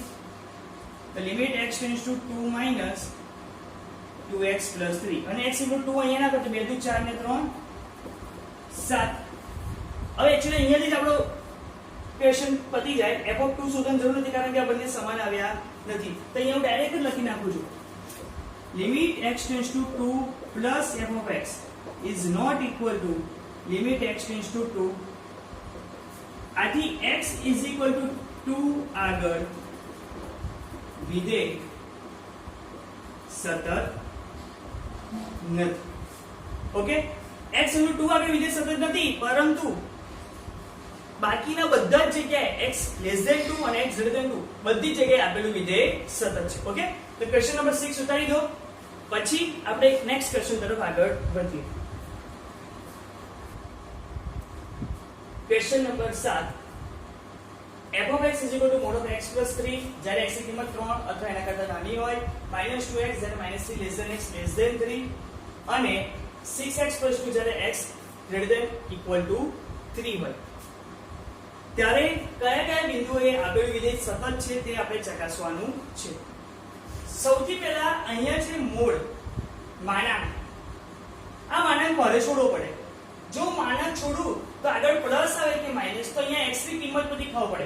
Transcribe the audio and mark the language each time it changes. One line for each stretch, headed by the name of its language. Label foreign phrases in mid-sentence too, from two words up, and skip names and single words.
Gujarati: તો
English: limit x tends to
Gujarati: 2 માઇનસ 2x 3 અને
English: x equal 2
Gujarati: અહીંયા ના તો 2 2 4 ને 3 7. હવે એક્ચ્યુઅલી અહીંયાથી જ આપણો ક્વેશ્ચન પતી જાય.
English: f of 2
Gujarati: શોધવાની જરૂર નથી કારણ કે આ બંને સમાન આવ્યા નથી. તો અહીંયા હું ડાયરેક્ટ જ લખી નાખું છું.
English: limit x tends to 2 plus f of x is not equal to limit x tends to 2.
Gujarati: આથી
English: x is equal to 2
Gujarati: આગળ વિધેય સતત નથી. ઓકે,
English: x into 2
Gujarati: આગળ વિધેય સતત નથી, પરંતુ બાકીના બધા જ જગ્યાએ
English: x less than 2
Gujarati: અને
English: x greater than 2
Gujarati: બધી જગ્યાએ આપેલું વિધેય સતત છે. ઓકે, તો
English: question number 6
Gujarati: ઉતારી દો, પછી આપણે
English: next question
Gujarati: તરફ આગળ વધીએ.
English: question number 7, f of x is equal to mod of x plus 3
Gujarati: જ્યારે x ની કિંમત 3 અથવા એના કરતા નાની હોય, -2x જ્યારે
English: -3 less than x less than 3
Gujarati: અને
English: 6x plus 2
Gujarati: જ્યારે
English: x greater than equal to 3
Gujarati: હોય. ત્યારે કયા કયા બિંદુએ આપેલું વિધેય સતત છે તે આપણે ચકાસવાનું છે. સૌથી પહેલા અહીંયા છે મોડ, માનાંક. આ માનાંક મારે છોડવો પડે. જો માનાંક છોડું તો આગળ પ્લસ આવે કે માઈનસ, તો અહીંયા x ની કિંમત બધી ખબર પડે.